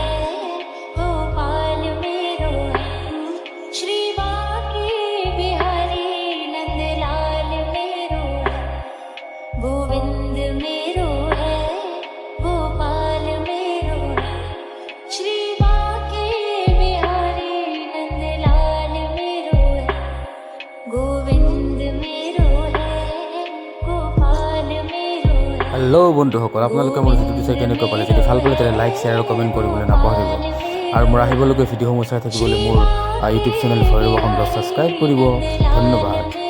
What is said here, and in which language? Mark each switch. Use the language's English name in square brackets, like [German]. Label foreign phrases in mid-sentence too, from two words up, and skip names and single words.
[Hindi] गोपाल मेरो है श्री बांके बिहारी नंदलाल मेरो है गोविंद मेरो है गोपाल मेरो है श्री बांके बिहारी नंदलाल मेरो है गोविंद मेरो है गोपाल मेरो है। [Assamese] হেল্ল' বন্ধুসকল, আপোনালোকে মোৰ ভিডিঅ'টো চাই কেনেকুৱা পালে? যদি ভাল পালে তেন্তে লাইক, শ্বেয়াৰ আৰু কমেণ্ট কৰিবলৈ নাপাহৰিব। আৰু মোৰ আহিবলগীয়া ভিডিঅ'সমূহ চাই থাকিবলৈ মোৰ [English] YouTube channel [Assamese] ভৈৰৱ সম্পদ ছাবস্ক্ৰাইব কৰিব। ধন্যবাদ।